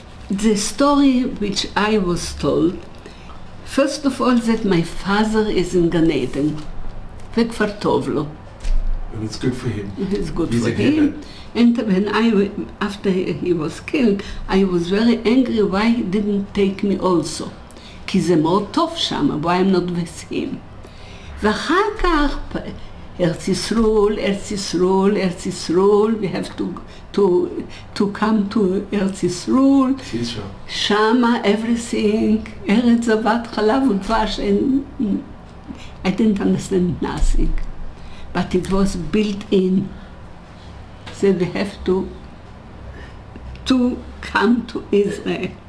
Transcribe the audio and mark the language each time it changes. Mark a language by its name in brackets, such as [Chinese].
[English] The story which I was told, first of all that my father is in Gan Eden, [Hebrew] וכבר טוב לו. [English] And it's good for him. It's good for him. And when after he was killed, I was very angry why he didn't take me also. [Hebrew] כי זה מאוד טוב שם, [English] why I'm not with him. [Hebrew] ואחר כך, ארץ ישראל, [English] we have to come to [Hebrew] ארץ ישראל. [English] שמה, everything, [Hebrew] ארץ זבת חלב ודבש, [English] and I didn't understand nothing. But it was built in. So we have to come to Israel.